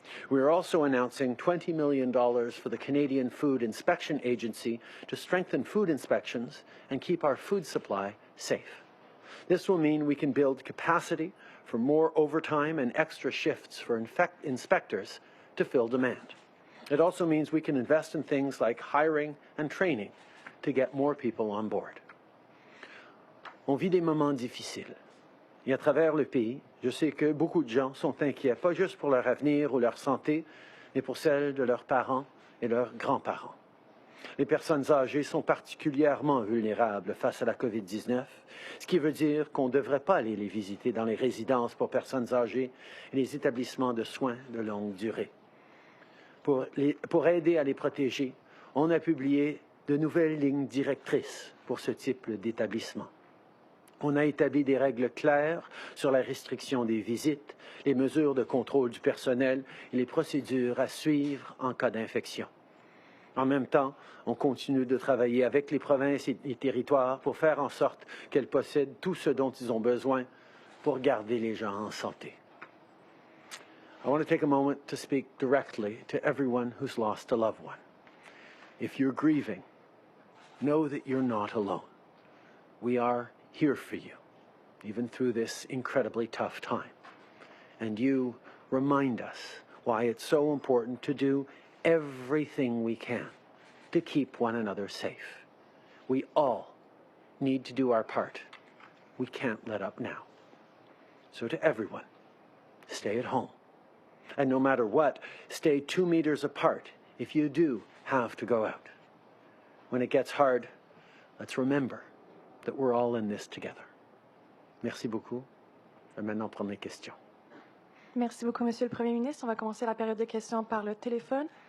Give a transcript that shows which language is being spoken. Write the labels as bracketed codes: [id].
[en] We are also announcing $20 million for the Canadian Food Inspection Agency to strengthen food inspections and keep our food supply safe. This will mean we can build capacity for more overtime and extra shifts for inspectors to fill demand. It also means we can invest in things like hiring and training to get more people on board. [fr] On vit des moments difficiles. Et à travers le pays, je sais que beaucoup de gens sont inquiets, pas juste pour leur avenir ou leur santé, mais pour celle de leurs parents et leurs grands-parents. Les personnes âgées sont particulièrement vulnérables face à la COVID-19, ce qui veut dire qu'on ne devrait pas aller les visiter dans les résidences pour personnes âgées et les établissements de soins de longue durée. Pour aider à les protéger, on a publié de nouvelles lignes directrices pour ce type d'établissement. On a établi des règles claires sur la restriction des visites, les mesures de contrôle du personnel et les procédures à suivre en cas d'infection. En même temps, on continue de travailler avec les provinces et les territoires pour faire en sorte qu'elles possèdent tout ce dont ils ont besoin pour garder les gens en santé. [en] I want to take a moment to speak directly to everyone who's lost a loved one. If you're grieving, know that you're not alone. We are here for you, even through this incredibly tough time. And you remind us why it's so important to do everything we can to keep one another safe. We all need to do our part. We can't let up now. So to everyone, stay at home. And no matter what, stay 2 meters apart if you do have to go out. When it gets hard, let's remember that we're all in this together. [fr] Merci beaucoup. Et maintenant, première question. Merci beaucoup, Monsieur le Premier ministre. On va commencer la période de questions par le téléphone.